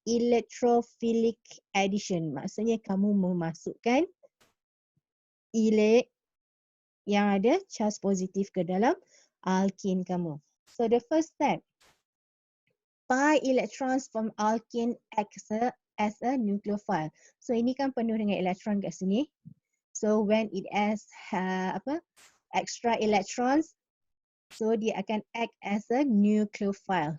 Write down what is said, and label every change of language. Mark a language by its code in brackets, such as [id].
[ms] Electrophilic addition maksudnya kamu memasukkan yang ada charge positif ke dalam alkene kamu. [en] So the first step, pi electrons from alkene acts as a nucleophile. [ms] So ini kan penuh dengan elektron kat sini. [en] So when it has extra electrons, so [ms] dia akan [en] act as a nucleophile.